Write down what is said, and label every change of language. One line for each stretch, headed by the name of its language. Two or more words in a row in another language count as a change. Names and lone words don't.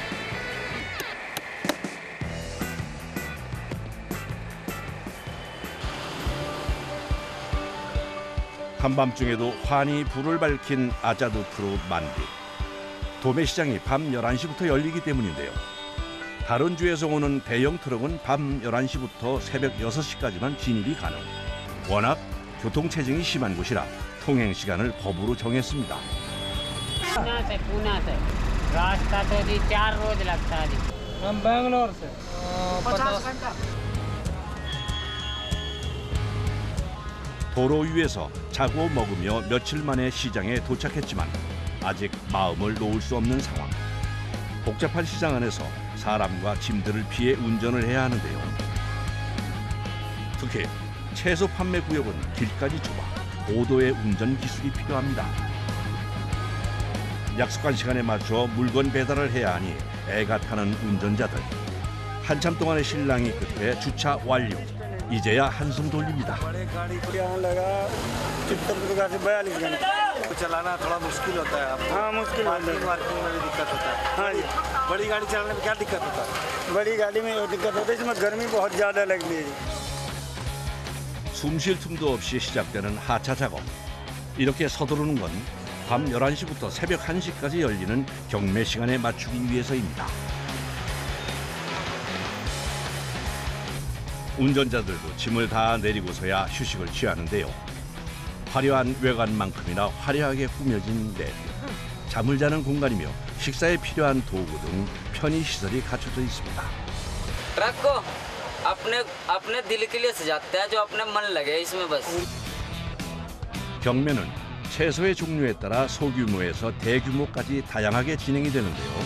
Korean: 한밤중에도 환히 불을 밝힌 아자드 프루 만디. 도매시장이 밤 11시부터 열리기 때문인데요. 다른 주에서 오는 대형 트럭은 밤 11시부터 새벽 6시까지만 진입이 가능. 워낙 교통체증이 심한 곳이라 통행 시간을 법으로 정했습니다.
Hindi: पूना से रास्ता तो जी 4 रोज लगता है जी हम बैंगलोर से 50 घंटा
Korean: 도로 위에서 자고 먹으며 며칠 만에 시장에 도착했지만 아직 마음을 놓을 수 없는 상황. 복잡한 시장 안에서 사람과 짐들을 피해 운전을 해야 하는데요. 특히 채소 판매 구역은 길까지 좁아 고도의 운전 기술이 필요합니다. 약속한 시간에 맞춰 물건 배달을 해야 하니 애가 타는 운전자들. 한참 동안의 실랑이 끝에 주차 완료. 이제야 한숨 돌립니다.
Hindi: बड़े गाड़ी को यहाँ लगा चित्तरपुर से 42 घंटे चलाना थोड़ा मुश्किल होता है आपको। हाँ मुश्किल होता है पार्किंग में भी दिक्कत होता है। हाँ जी बड़ी गाड़ी चलाने में क्या दिक्कत होता है? बड़ी गाड़ी में ये दिक्कत होती है इसमें गर्मी बहुत ज़्यादा लगती है
Korean: 숨 쉴 틈도 없이 시작되는 하차 작업. 이렇게 서두르는 건 밤 11시부터 새벽 1시까지 열리는 경매 시간에 맞추기 위해서입니다. 운전자들도 짐을 다 내리고서야 휴식을 취하는데요. 화려한 외관만큼이나 화려하게 꾸며진 내부. 잠을 자는 공간이며 식사에 필요한 도구 등 편의 시설이 갖춰져 있습니다.
Hindi: ट्रक को अपने दिल के लिए सजाते हैं जो अपने मन लगे इसमें बस।
Korean: 경매는 채소의 종류에 따라 소규모에서 대규모까지 다양하게 진행이 되는데요.